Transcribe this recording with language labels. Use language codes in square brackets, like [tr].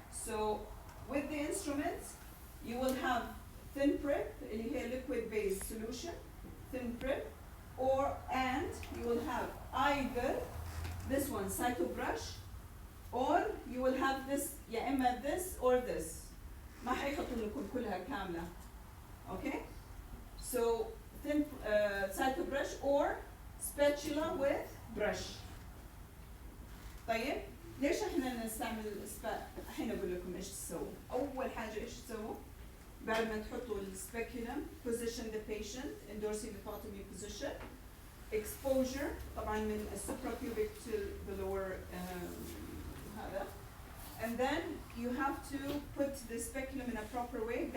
[en] So with the instruments you will have thin prep [ar] اللي هي [en] liquid based solution, thin prep, and you will have either this one cyto brush or you will have this [ar] يا إما [en] this or this. [ar] ما حيحطوا لكم كلها كاملة. [en] Okay? So thin cyto brush or spatula with brush. [ar] طيب ليش احنا نستعمل الحين اقول لكم ايش تسووا. اول حاجه ايش تسووا بعد ما تحطوا السبيكولم [en] position the patient in dorsiflexible position, exposure [ar] طبعا من الsuprapubic [en] to the lower [ar] هذا, [en] and then you have to put the speculum in a proper way.